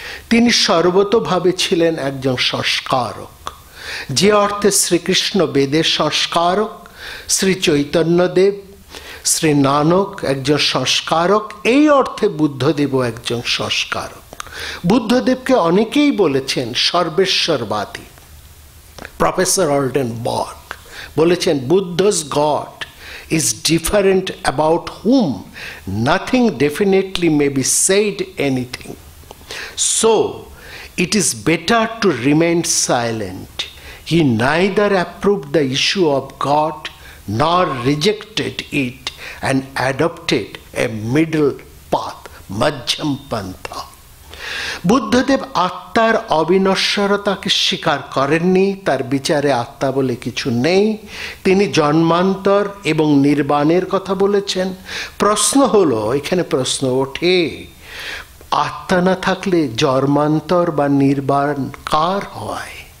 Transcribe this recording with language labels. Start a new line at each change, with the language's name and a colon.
Bangla: তিনি সর্বতোভাবে ছিলেন একজন সংস্কারক। যে অর্থে শ্রীকৃষ্ণ বেদের সংস্কারক, শ্রী চৈতন্যদেব শ্রী নানক একজন সংস্কারক, এই অর্থে বুদ্ধদেবও একজন সংস্কারক। বুদ্ধদেবকে অনেকেই বলেছেন সর্বেশ্বরবাদী। প্রফেসর অলডেন বর্গ বলেছেন,
English: Buddha's God is different about whom nothing definitely may be said anything. So, it is better to remain silent. He neither approved the issue of God nor rejected it and adopted a middle path, Majjham Pantha.
Bangla: Buddhadeb আত্মার অবিনশ্বরতাকে স্বীকার করেননি, তার বিচারে আত্মা বলে কিছু নেই। তিনি জন্মান্তর এবং নির্বাণের কথা বলেছেন। প্রশ্ন হলো, এখানে প্রশ্ন ওঠে, আত্মা না থাকলে জন্মান্তর বা নির্বাণ কার হয়?